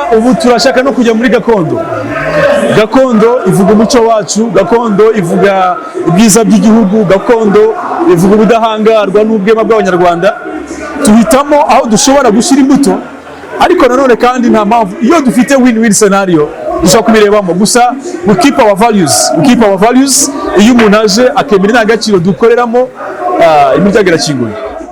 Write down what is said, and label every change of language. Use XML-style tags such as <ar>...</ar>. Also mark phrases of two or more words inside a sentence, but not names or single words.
<rw>Ubu turashaka no kujya muri gakondo. Gakondo ivuga umuco wacu, gakondo ivuga ibyiza by'igihugu, gakondo ivuga ubudahangarwa n'ubwema bw'Abanyarwanda. Tuhitamo aho dushobora gushyira imbuto, ariko nanone kandi nta mpamvu iyo dufite</rw> <en>win-win scenario</en> <rw>dushobora kubirebamo.</rw> <en>Gusa we keep our values.</en> <rw>Iyo umuntu aje akemera indangagaciro dukoreramo, imiryango irakinguye.</rw>